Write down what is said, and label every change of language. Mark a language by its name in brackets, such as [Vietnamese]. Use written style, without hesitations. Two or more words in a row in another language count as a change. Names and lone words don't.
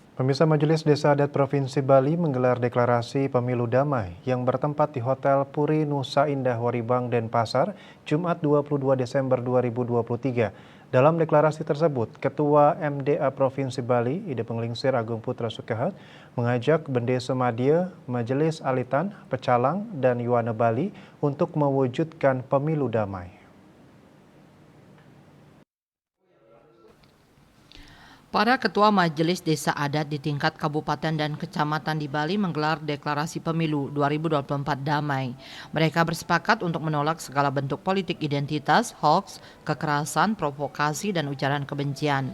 [Indonesian] Pemirsa, Majelis Desa Adat Provinsi Bali menggelar deklarasi pemilu damai yang bertempat di Hotel Puri Nusa Indah Waribang, Denpasar, Jumat 22 Desember 2023. Dalam deklarasi tersebut, Ketua MDA Provinsi Bali, Ide Penglingsir Agung Putra Sukehat, mengajak Bendesa Madya, Majelis Alitan, Pecalang, dan Yuwana Bali untuk mewujudkan pemilu damai. Para ketua Majelis Desa Adat di tingkat kabupaten dan kecamatan di Bali menggelar deklarasi pemilu 2024 damai. Mereka bersepakat untuk menolak segala bentuk politik identitas, hoax, kekerasan, provokasi, dan ujaran kebencian.